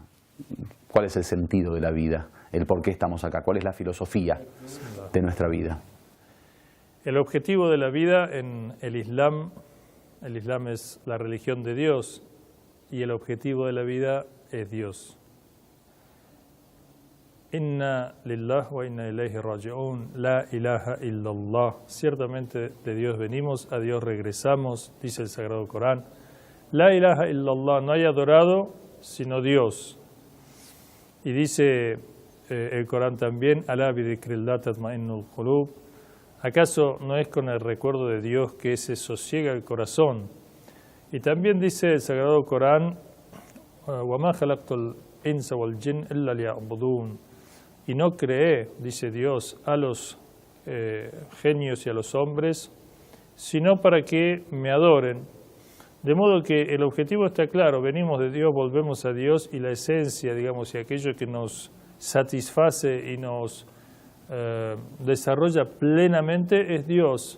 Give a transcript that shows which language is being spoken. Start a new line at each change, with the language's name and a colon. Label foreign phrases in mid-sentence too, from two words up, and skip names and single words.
Spanish: ¿Cuál es el sentido de la vida? El por qué estamos acá. ¿Cuál es la filosofía de nuestra vida? El objetivo de la vida en el Islam es la religión de Dios y el objetivo de la vida es Dios.
Arabic: إنا لله وإنا إليه راجعون، لا إله إلا الله.
Spanish: Ciertamente de Dios venimos, a Dios regresamos, dice el Sagrado Corán.
Arabic: لا إله إلا الله,
Spanish: no hay adorado sino Dios. Y dice el Corán también,
Arabic: ألا بذكر الله تطمئن القلوب.
Spanish: ¿Acaso no es con el recuerdo de Dios que se sosiega el corazón? Y también dice el Sagrado Corán,
Arabic: وَمَا خَلَقْتُ الْإِنسَ وَالْجِنَّ إِلَّا لِيَعْبُدُونَ.
Spanish: Y no creé, dice Dios, a los genios y a los hombres, sino para que me adoren. De modo que el objetivo está claro, venimos de Dios, volvemos a Dios y la esencia, digamos, y aquello que nos satisface y nos desarrolla plenamente es Dios.